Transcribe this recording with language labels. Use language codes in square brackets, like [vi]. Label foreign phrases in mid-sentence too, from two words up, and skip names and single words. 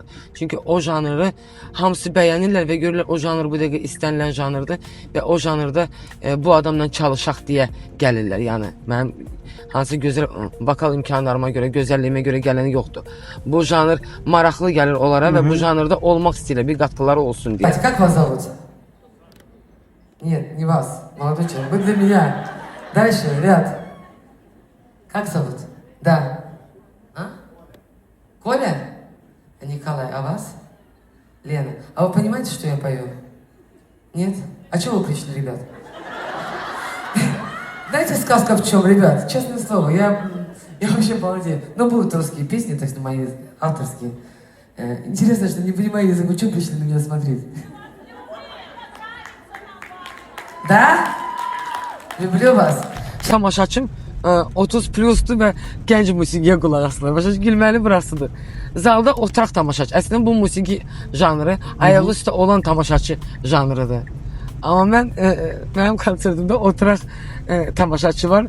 [az] Çünki o janrı hamısı bəyənirlər və görürlər o janr bu dəqiqə istənilən janrdır və o janrda bu adamla çalışaq deyə gəlirlər. Yəni mənim hansı gözəl vokal imkanlarıma görə, gözəlliyimə görə gələni yoxdur. Bu janr maraqlı gəlir onlara və bu janrda olmaq istəyirlər, bir qatqıları olsun deyə. [ru] Как вас зовут? Нет, не вас, молодой человек. Вы для меня. Дальше, ряд. Как зовут? Да. А? Коля? Николай, а вас? Лена. А вы понимаете, что я пою? Нет? А чего вы кричите, ребят? Знаете, сказка в чем, ребят? Честное слово, я вообще балдею. Но будут русские песни, то есть мои авторские. Интересно, что не понимаю язык, что пришли на меня смотреть? Да? Люблю вас. [az] Tamaşaçım 30 plusdur və gənc musiqiyə qulaq asılır. Başa gülməli burasıdır. Zalda oturaq tamaşaçı. Əslində bu musiqi janrı ayaq üstə olan tamaşaçı janrıdır. Amma mənim konsertimdə oturaq tamaşaçı var.